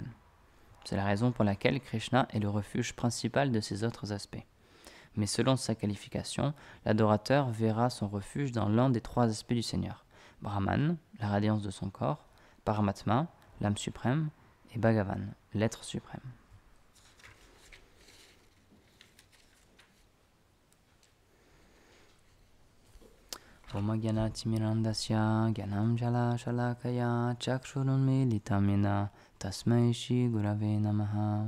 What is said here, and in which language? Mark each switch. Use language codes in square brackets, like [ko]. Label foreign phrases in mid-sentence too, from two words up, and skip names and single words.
[fr] C'est la raison pour laquelle Krishna est le refuge principal de ses autres aspects. Mais selon sa qualification, l'adorateur verra son refuge dans l'un des trois aspects du Seigneur. Brahman, la radiance de son corps, Paramatma, l'âme suprême, et Bhagavan, l'être suprême. [sa] Om Gyanatimirandasya Gyanam Jala Shalakaya Chakshurunmilitam Yena Tasmai Shri Gurave Namaha.